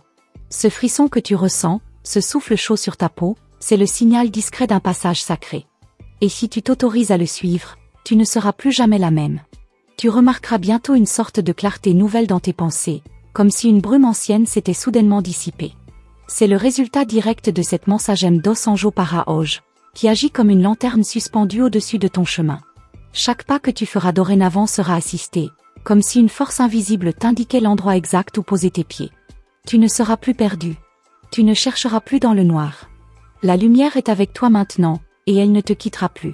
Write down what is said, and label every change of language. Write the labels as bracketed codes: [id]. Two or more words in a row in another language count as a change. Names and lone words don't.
[fr] Ce frisson que tu ressens, ce souffle chaud sur ta peau, c'est le signal discret d'un passage sacré. Et si tu t'autorises à le suivre, tu ne seras plus jamais la même. Tu remarqueras bientôt une sorte de clarté nouvelle dans tes pensées, comme si une brume ancienne s'était soudainement dissipée. C'est le résultat direct de cette [pt] mensagem dos anjo para-oj, [fr] qui agit comme une lanterne suspendue au-dessus de ton chemin. Chaque pas que tu feras dorénavant sera assisté, comme si une force invisible t'indiquait l'endroit exact où poser tes pieds. Tu ne seras plus perdu. Tu ne chercheras plus dans le noir. La lumière est avec toi maintenant, et elle ne te quittera plus.